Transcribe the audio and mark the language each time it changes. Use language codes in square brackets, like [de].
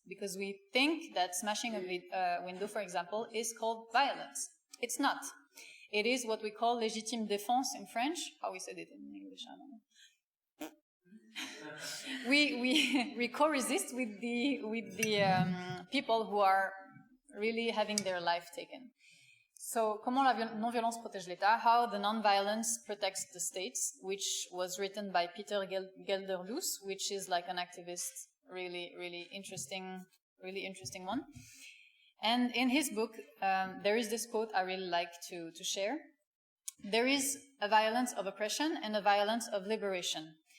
[en] Because we think that smashing a window, for example, is called violence. It's not. It is what we call [fr] légitime défense [en] in French. How we said it in English, I don't know. We co-resist with the people who are really having their life taken. [fr] So, comment la non-violence protège l'État? [en] How the non-violence protects the states, which was written by Peter Gelderloos, which is like an activist, really interesting one. And in his book, there is this quote I really like to share. There is a violence of oppression and a violence of liberation.